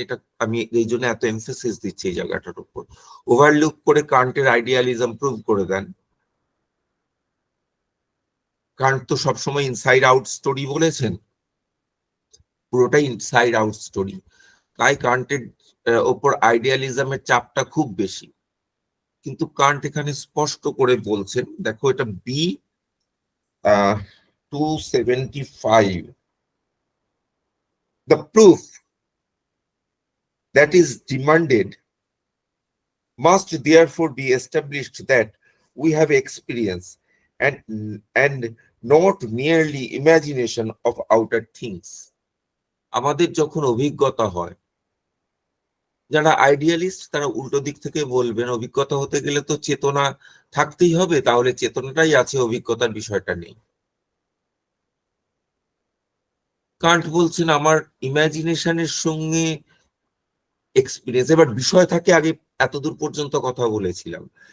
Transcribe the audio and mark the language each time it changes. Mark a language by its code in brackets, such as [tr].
[bn] এটা আমি এই জন্য এত এমফেসিস দিচ্ছি এই জায়গাটার উপর। ওভারলুক করে কান্টের আইডিয়ালিজম প্রুভ করে দেন। কান্ট তো সবসময় ইনসাইড আউট স্টোরি বলেছেন, পুরোটাই ইনসাইড আউট স্টোরি। তাই কান্টের ওপর আইডিয়ালিজমের চাপটা খুব বেশি। কিন্তু কান্ট এখানে স্পষ্ট করে বলছেন, দেখো এটা B 275, [en] the proof that is demanded must therefore be established that we have experience and not merely imagination of outer things. [bn] আমাদের যখন অভিজ্ঞতা হয়, যারা আইডিয়ালিস্ট তারা উল্টো দিক থেকে বলবেন অভিজ্ঞতা হতে গেলে তো চেতনা থাকতেই হবে, তাহলে চেতনাটাই আছে, অভিজ্ঞতার বিষয়টা নেই। কান্ট বলছেন আমার ইমাজিনেশনের সঙ্গে এক্সপিরিয়েন্স, এবার বিষয় থাকে, আগে এতদূর পর্যন্ত কথা বলেছিলাম।